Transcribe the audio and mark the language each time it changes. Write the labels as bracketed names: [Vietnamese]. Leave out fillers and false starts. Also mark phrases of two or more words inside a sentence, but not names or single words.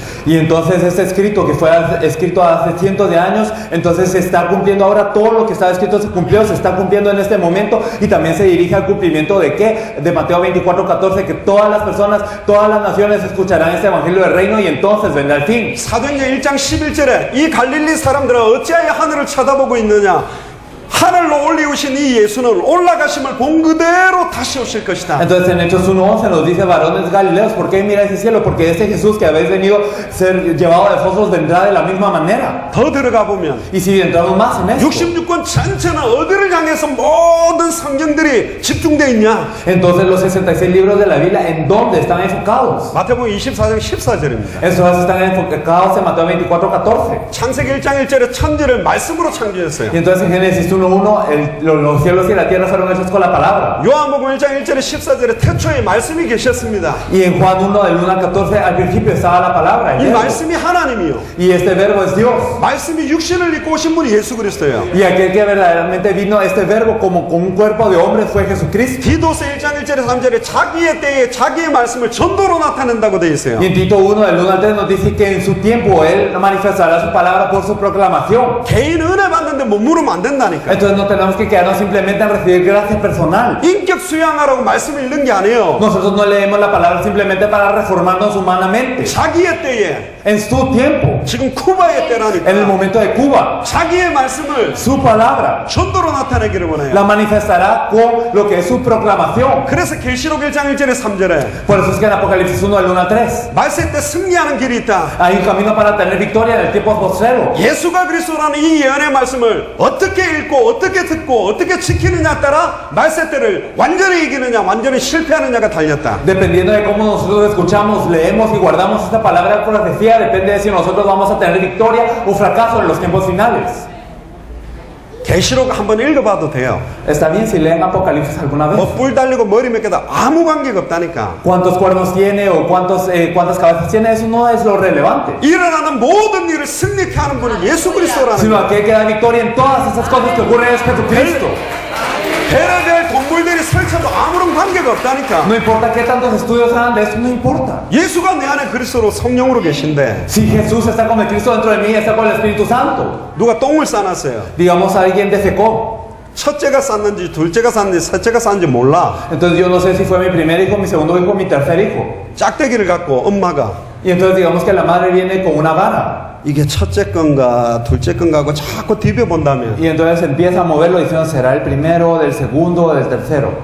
[Spanish] Y entonces este escrito que fue escrito hace cientos de años, entonces se está cumpliendo ahora todo lo que estaba escrito se cumplió, se está cumpliendo en este momento y también se dirige al cumplimiento de qué? De Mateo 24:14, que todas las personas, todas las naciones escucharán este evangelio del reino y entonces vendrá el fin. [Korean] 사도행전 1장 11절에 이 갈릴리 사람들은 어찌하여 하늘을 쳐다보고 있느냐? 하늘로 올리우신 이 예수는 올라가심을 본 그대로 다시 오실 것이다. [Spanish] Entonces en Hechos 1:11 nos dice, varones galileos, ¿por qué miráis el cielo? Porque este Jesús que habéis venido ser llevado de vosotros vendrá de la misma manera. [Korean] 더 들어가 보면 [Spanish] Y si entramos más en esto, [Korean] 66권 전체는 어디를 향해서 모든 성경들이 집중되어 있냐? [Spanish] entonces los 66 libros de la Biblia, ¿en dónde están enfocados? [Korean] 마태복음 24장 14절입니다. [Spanish] Estos están enfocados en Mateo 24:14. [Korean] 창세기 1장 1절에 천지를 말씀으로 창조했어요. [Spanish] Y entonces en Génesis 1:1 los cielos y la tierra fueron hechos con la palabra. [Korean] 요한복음 1장 1절에 14절에 태초에 말씀이 계셨습니다. [Spanish] Y en Juan 1 del 1 al 14 al principio estaba la palabra. el [Korean] 이 [Spanish] verbo. [Korean] 말씀이 하나님이요. [Spanish] Y este verbo es Dios. [Korean] 말씀이 육신을 입고 오신 분이 예수 그리스도예요. [Spanish] Y aquel que verdaderamente vino este verbo como con un cuerpo de hombre fue Jesucristo. [Korean] 디도서 1장 1절에 3절에 자기의 때에 자기의 말씀을 전도로 나타낸다고 되어 있어요. [Spanish] Y en Tito 1 del 1 al 3 nos dice que en su tiempo Él manifestará su palabra por su proclamación. [Korean] 개인 은혜 받는데 못 물으면 안 된다니까. [Spanish] Entonces no tenemos que quedarnos simplemente en recibir gracia personal. [Korean] 인격 수양하라고 말씀을 읽는 게 아니에요. [Spanish] Nosotros no leemos la palabra simplemente para reformarnos humanamente. [Korean] 자기의 때에 [Spanish] En su tiempo, [Korean] 지금 쿠바의 [Spanish] en el [Korean] 때라니까 [Spanish] momento de Cuba, [Korean] 자기의 말씀을 [Spanish] su palabra [Korean] 전도로 나타내기를 원해요. [Spanish] la manifestará con lo que es su proclamación. [Korean] 그래서 계시록 1장 1절에 3절에 [Spanish] Por eso es que en Apocalipsis 1 del 1 al 3 [Korean] 말세 때 승리하는 길이 있다. [Spanish] hay un camino para tener victoria en el tiempo postrero. [Korean] 예수가 그리스도라는 이 예언의 말씀을 어떻게 읽고 어떻게 듣고 어떻게 지키느냐에 따라 말세 때를 완전히 이기느냐 완전히 실패하느냐가 달렸다. [Spanish] Dependiendo de cómo nosotros escuchamos, leemos y guardamos esta palabra de profecía, depende de si nosotros vamos a tener victoria o fracaso en los tiempos finales. [Korean] 계시록 한번 읽어봐도 돼요. [Spanish] Está bien si leen Apocalipsis alguna vez. [Korean] 뭐 뿔 달리고 머리 몇 개다 아무 관계가 없다니까. [Spanish] ¿Cuántos cuernos tiene o cuántas cabezas tiene? Eso no es lo relevante. [Korean] 일어나는 모든 일을 승리케 하는 분은 예수 그리스도라는 [Spanish] Sino [Korean] 거예요. [Spanish] aquel que da victoria en todas esas cosas que ocurren es Jesucristo. [Korean] 별의별 동물들이 설쳐도 아무런 관계가 없다니까. [Spanish] No importa qué tantos estudios hagan de eso, no importa. [Korean] 예수가 내 안에 그리스도로 성령으로 계신데 [Spanish] Si Jesús está con el Cristo dentro de mí, está con el Espíritu Santo. [Korean] 누가 똥을 싸놨어요. [Spanish] Digamos alguien defecó. [Korean] 첫째가 쌌는지 둘째가 쌌는지 셋째가 쌌는지 몰라. [Spanish] Entonces yo no sé si fue mi primer hijo, mi segundo hijo, mi tercer hijo. [Korean] 짝대기를 갖고 엄마가 [Spanish] Y entonces digamos que la madre viene con una vara. [Korean] 이게 첫째 건가 둘째 건가 하고 자꾸 뒤벼본다면 [Spanish] Y entonces empieza a moverlo diciendo, ¿será el primero, del segundo o del tercero?